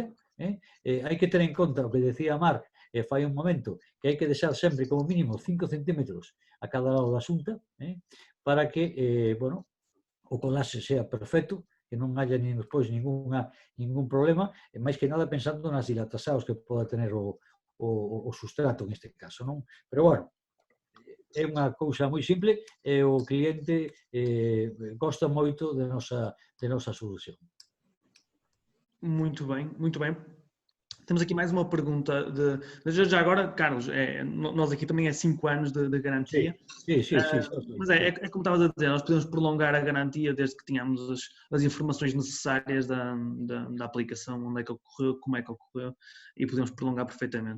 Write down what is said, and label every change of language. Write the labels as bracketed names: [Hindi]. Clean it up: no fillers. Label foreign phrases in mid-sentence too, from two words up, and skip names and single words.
[Galician] Hai que ter en conta o que decía Marc fai un momento, que hai que deixar sempre como mínimo 5 centímetros a cada lado da xunta para que o colaxe sea perfecto, que non haya despois ningún problema, e máis que nada pensando nas dilatacións que poda tener o sustrato neste caso, non? Pero, bueno, é unha cousa moi simple e o cliente gosta moito de nosa solución. [Portuguese] Muito bem, muito bem. Temos aqui mais uma pergunta já agora, Carlos, nós aqui também é 5 anos de garantia. Sim. Mas é como estavas a dizer, nós podemos prolongar a garantia desde que tenhamos as informações necessárias da aplicação, onde é que ocorreu, como é que ocorreu, e podemos prolongar perfeitamente.